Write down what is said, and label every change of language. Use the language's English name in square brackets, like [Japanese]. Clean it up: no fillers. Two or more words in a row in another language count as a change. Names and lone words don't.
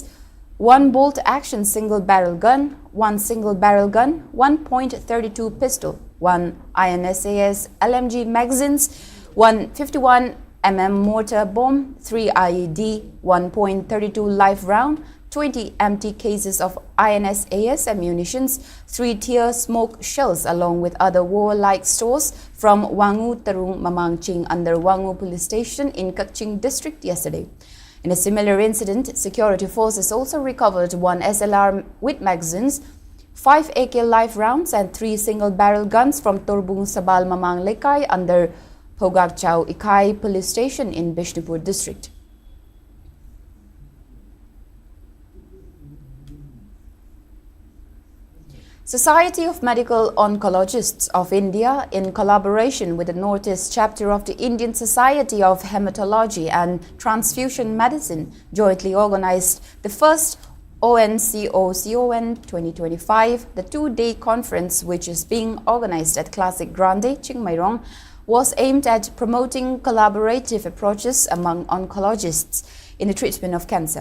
[English] magazines, 1 bolt-action single-barrel gun, 1 single-barrel gun, 1.32 pistol, 1 INSAS LMG magazines, 1 51mm mortar bomb, 3 IED, 1.32 live round, 20 empty cases of INSAS ammunitions, 3 tear smoke shells along with other warlike stores from Wangu Tarung Mamangching under Wangu Police Station in Kaching District yesterday. In a similar incident, security forces also recovered 1 SLR with magazines, 5 AK live rounds and 3 single-barrel guns from Torbung Sabal Mamang Lekai under Pogak Chau Ikai Police Station in Bishnupur District. Society of Medical Oncologists of India, in collaboration with the Northeast chapter of the Indian Society of Hematology and Transfusion Medicine, jointly organized the first ONCOCON 2025, the 2-day conference, which is being organized at Classic Grande, Chingmairong, was aimed at promoting collaborative approaches among oncologists in the treatment of cancer.